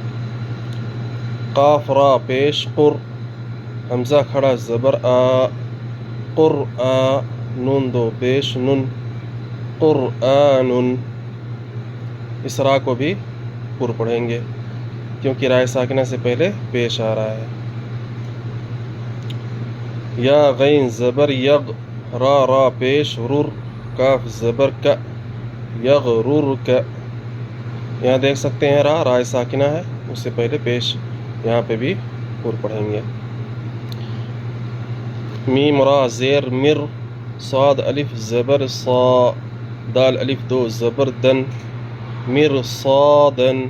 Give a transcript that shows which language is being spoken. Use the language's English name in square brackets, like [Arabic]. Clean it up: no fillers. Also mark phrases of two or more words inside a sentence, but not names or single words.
[Urdu] قاف را پیش قر، حمزہ کھڑا زبر آ، قر آ، نون دو پیش نن، قرآن۔ اس را کو بھی پر پڑھیں گے کیونکہ رائے ساکنہ سے پہلے پیش آ رہا ہے۔ یا غین زبر یغ، را را پیش رر، کاف زبر کا، یغرر کا۔ یہاں دیکھ سکتے ہیں را رائے ساکنہ ہے، اس سے پہلے پیش، یہاں پہ بھی پر پڑھیں گے۔ میم را زیر مر، صاد الف زبر صا، دال الف دو زبر دن، مرصادن۔